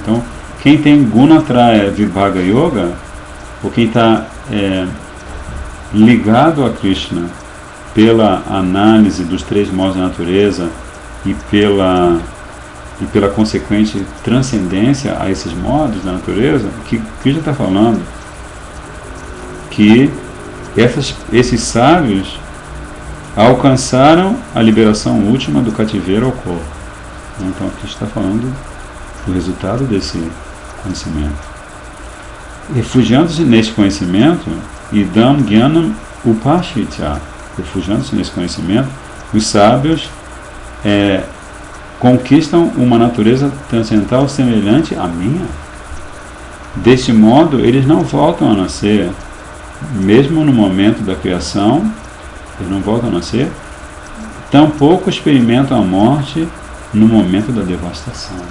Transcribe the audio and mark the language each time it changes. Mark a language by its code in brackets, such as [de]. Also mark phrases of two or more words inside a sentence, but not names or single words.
[pt] Então, quem tem Gunatraya Vibhaga Yoga, ou quem está ligado a Krishna pela análise dos três modos da natureza e pela consequente transcendência a esses modos da natureza, que Krishna está falando que esses sábios alcançaram a liberação última do cativeiro ao corpo. Então aqui está falando do resultado desse conhecimento. Refugiando-se nesse conhecimento, [sa] इदम् ज्ञानम् उपाश्रित्य, [pt] refugiando-se nesse conhecimento, os sábios conquistam uma natureza transcendental semelhante à minha. Deste modo, eles não voltam a nascer, mesmo no momento da criação, eles não voltam a nascer, tampouco experimentam a morte no momento da devastação.